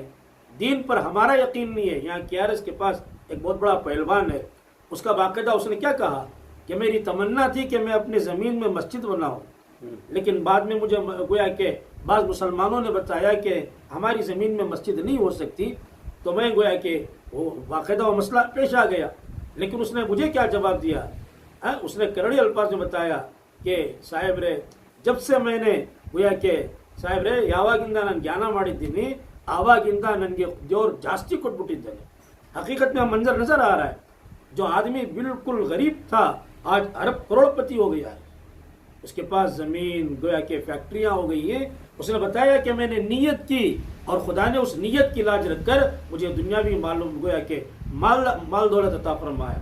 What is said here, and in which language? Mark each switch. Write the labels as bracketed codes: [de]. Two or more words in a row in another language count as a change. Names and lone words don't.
[ur] دین پر ہمارا یقین نہیں ہے. یہاں KRS کے پاس ایک بہت بڑا پہلوان ہے، اس کا باقاعدہ اس نے کیا کہا کہ میری تمنا تھی کہ میں اپنی زمین میں مسجد بناؤں، لیکن بعد میں مجھے گویا کہ بعض مسلمانوں نے بتایا کہ ہماری زمین میں مسجد نہیں ہو سکتی. تو میں گویا کہ وہ باقاعدہ وہ مسئلہ پیش آ گیا. لیکن اس نے مجھے کیا جواب دیا؟ اس نے کرڑی الفاظ میں بتایا کہ صاحب رے جب سے میں نے گویا کہ صاحب رے [kn] ಯಾವಾಗಿಂದ ನಾನು ಜ್ಞಾನ ಮಾಡಿದ್ದೀನಿ ಆವಾಗಿಂದ ನನಗೆ ದೇವರು ಜಾಸ್ತಿ ಕೊಟ್ಬಿಟ್ಟಿದ್ದಾನೆ. [ur] حقیقت میں منظر نظر آ رہا ہے. جو آدمی بالکل غریب تھا آج ارب کروڑپتی ہو گیا ہے. اس کے پاس زمین گویا کہ فیکٹریاں ہو گئی ہیں. اس نے بتایا کہ میں نے نیت کی اور خدا نے اس نیت کی لاج رکھ کر مجھے دنیاوی معلوم گویا کہ مال دولت عطا فرمایا.